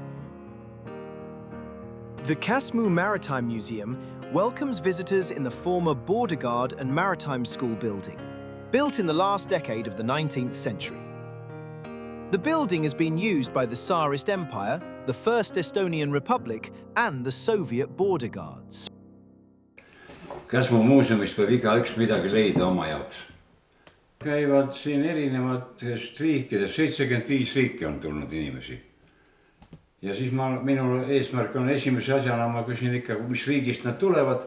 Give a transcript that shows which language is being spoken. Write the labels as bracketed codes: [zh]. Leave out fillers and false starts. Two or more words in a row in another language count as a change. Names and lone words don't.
[en] The Käsmu Maritime Museum welcomes visitors in the former Border Guard and Maritime School building, built in the last decade of the 19th century. The building has been used by the Tsarist Empire, the First Estonian Republic, and the Soviet Border Guards. [et] Käsmu muuseumist võib igaüks midagi leida oma jaoks. Käivad siin erinevatest riikidest, 75 riiki on tulnud inimesi. Ja siis minu eesmärk on esimese asjana, ma küsin ikka, mis riigist nad tulevad.